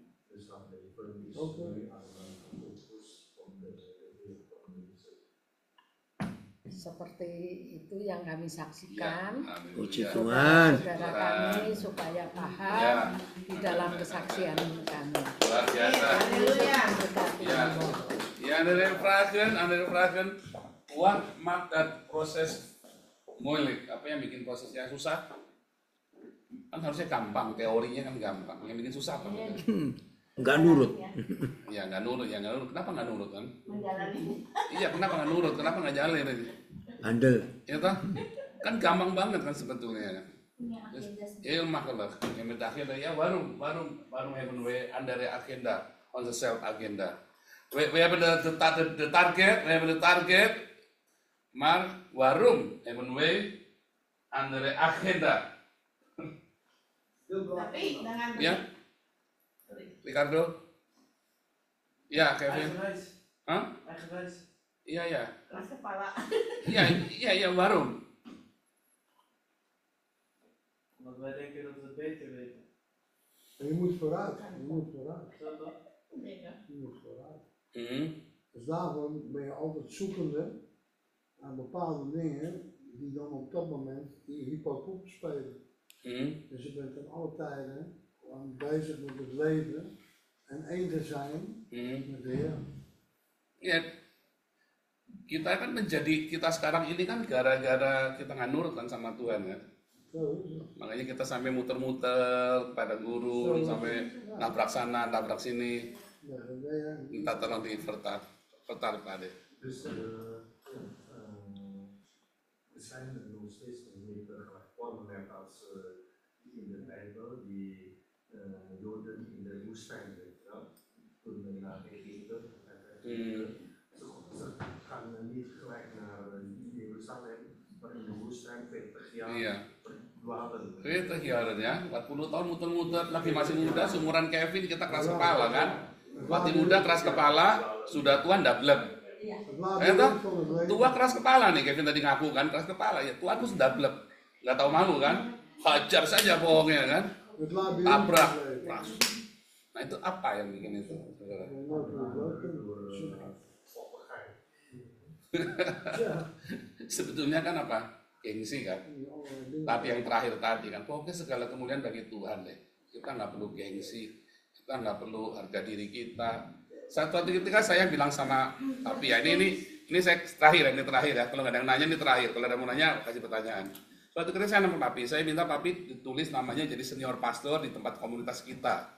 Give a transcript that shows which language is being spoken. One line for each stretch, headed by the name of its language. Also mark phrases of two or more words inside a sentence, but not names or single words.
Indonesian: Seperti itu yang kami saksikan. Ya, haleluya. Puji Tuhan. Saudara kami supaya paham Ya. di dalam kesaksian kami. Luar biasa. Haleluya. Ya. Ya,
Dutch: andere vragen. What maakt dat proses moeilijk?
Indonesian: Apa yang bikin prosesnya susah? Kan harusnya gampang, teorinya kan gampang. Yang bikin susah apa? Enggak nurut. Ya nggak nurut. Kenapa nggak nurut kan? Menjalani. Iya, kenapa nggak nurut? Kenapa nggak jalan ini? Andel. Ya toh? Kan gampang banget kan sebetulnya.
Dutch: Heel makkelijk. En met de agenda, ja, waarom hebben we andere agenda, onze
English: self agenda?
Dutch: We hebben de target, maar waarom hebben we andere agenda?
Indonesian: Tapi dengan Ya, Ricardo? Ya, Kevin? Hah?
Dutch: Eigenwijs.
Indonesian: Iya. keras kepala. Iya,
Dutch: waarom? Omdat wij denken dat we het beter weten. En je moet vooruit. Je moet vooruit. Zo toch? Je moet vooruit. Mhm. Dus daarom ben je altijd zoekende aan bepaalde dingen die dan op dat moment die hypocoop spelen. Mhm. Dus je bent ten alle tijden gewoon bezig met het leven en één te zijn Mhm. met de Heer.
Indonesian: Ya, kita kan kita sekarang ini kan gara-gara kita nggak nurut kan sama Tuhan kan.
Dutch: Zo is het.
Indonesian: Makanya kita sampai muter-muter pada guru, sampai nabrak sana, nabrak sini,
Dutch: Ja, dat ben je.
Indonesian: minta tolong vertaal Pak Ade.
Dutch: Dus er zijn nog steeds meerdere vormen net als in de Bijbel die Joden in de woestijn, weet je wel, toen naar Egypte. Ze gaan niet gelijk naar Jeruzalem, maar in de woestijn 40 jaar
Indonesian: Iya.
Dutch: dwalen.
Indonesian: 40 ya, ya, 40 tahun muter-muter, lagi masih muda, seumuran Kevin kita keras kepala kan. Masih muda keras kepala, sudah tua ndablek.
Dutch: Het Eh, laatste
Indonesian: toh?
Dutch: van het leven.
Indonesian: Tua keras kepala nih, Kevin tadi ngaku kan, keras kepala ya, tua aku sudah blek, nggak tahu malu kan, hajar saja bohongnya kan,
Dutch: Het laatste
Indonesian: tabrak,
Dutch: van het leven. pras.
Indonesian: Nah itu apa yang bikin itu? Saudara?
Dutch: Nooit meer leuk. Ja,
Indonesian: Sebetulnya kan apa? Gengsi kan.
Dutch: die allerlei dingen.
Indonesian: Tapi yang terakhir tadi kan, pokoknya segala kemuliaan bagi Tuhan deh. Kita nggak perlu gengsi, kita nggak perlu harga diri kita. Satu ketika saya bilang sama Papi ya, ini saya terakhir ya. Kalau nggak ada yang nanya ini terakhir. Kalau ada yang mau nanya kasih pertanyaan. Suatu ketika saya nama Papi, saya minta Papi ditulis namanya jadi senior pastor di tempat komunitas kita.